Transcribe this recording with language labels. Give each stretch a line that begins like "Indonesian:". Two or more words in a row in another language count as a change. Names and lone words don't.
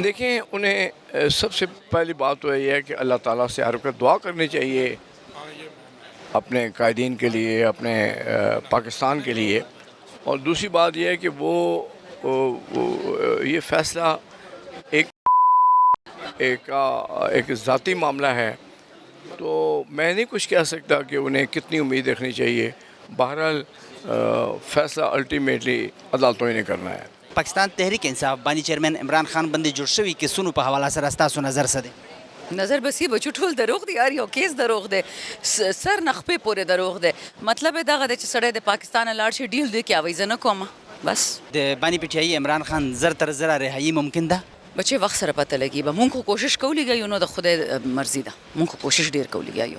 Urdu: دیکھیں، انہیں سب سے پہلی بات تو یہ ہے کہ اللہ تعالیٰ سے ہر وقت دعا کرنی چاہیے اپنے قائدین کے لیے، اپنے پاکستان کے لیے، اور دوسری بات یہ ہے کہ وہ یہ فیصلہ ایک ذاتی معاملہ ہے، تو میں نہیں کچھ کہہ سکتا کہ انہیں کتنی امید رکھنی چاہیے۔ بہرحال فیصلہ الٹیمیٹلی عدالتوں نے کرنا ہے۔
Pashto: پاکستان تحریک انصاف بانی چیئرمین عمران خان بندی جوړ شوي کیسونو په حواله سره ستاسو نظر څه دی؟ نظر بس یې بچو ټول دروغ دی، یار یو کیس دروغ دی، سر نخپې پورې دروغ دی. مطلب یې دغه دی چې سړی د پاکستان نه لاړ شي ډیل دی کې اوی زه نه کومه بس. د بانی پی ټی آئی عمران خان زر تر زره رهایی ممکن ده؟ بچې وخت سره پته لګي به مونږ خو کوشش کولیږو یو نو د خدای مرضي ده، مونږ خو کوشش ډیر کولیږو یو.